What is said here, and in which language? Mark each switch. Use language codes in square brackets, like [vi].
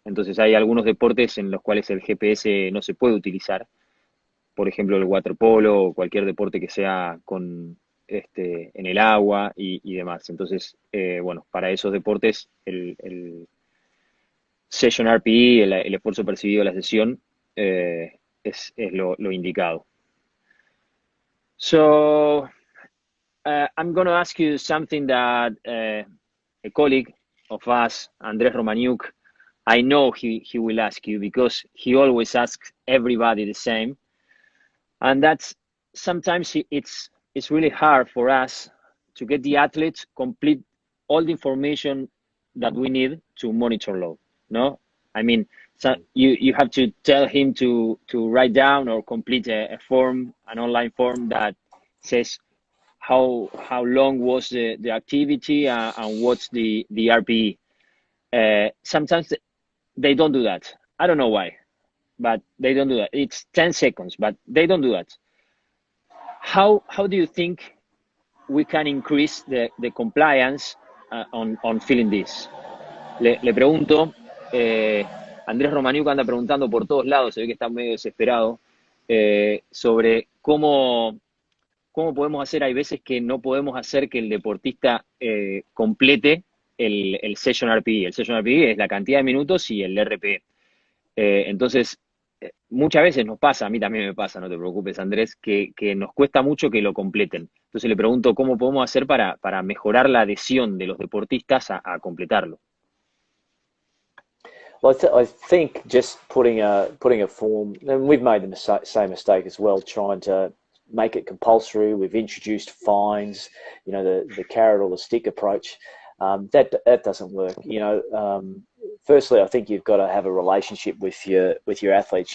[es] Entonces hay algunos deportes en los cuales el GPS no se puede utilizar, por ejemplo el waterpolo o cualquier deporte que sea en el agua y demás. Entonces, bueno, para esos deportes el Session RPE, el esfuerzo percibido de la sesión, es lo indicado. [en] So, I'm going to ask you something that a colleague of us, Andres Romaniuk, I know he will ask you because he always asks everybody the same. And that's sometimes it's really hard for us to get the athletes complete all the information that we need to monitor load. No, I mean, so you have to tell him to write down or complete a form, an online form that says how long was the activity and what's the RPE. Sometimes they don't do that. I don't know why, but they don't do that. It's 10 seconds, but they don't do that. How do you think we can increase the compliance on filling this? [es] Le pregunto, Andrés Romaniuk anda preguntando por todos lados, se ve que está medio desesperado, sobre cómo podemos hacer. Hay veces que no podemos hacer que el deportista complete el Session RPE. El Session RPE es la cantidad de minutos y el RPE. Entonces, muchas veces nos pasa, a mí también me pasa, no te preocupes, Andrés, que nos cuesta mucho que lo completen. Entonces le pregunto cómo podemos hacer para mejorar la adhesión de los deportistas a completarlo. [en] Well, I think just putting a form, and we've made the same mistake as well, trying to make it compulsory. We've introduced fines, the carrot or the stick approach. That doesn't work. Firstly, I think you've got to have a relationship with your athletes.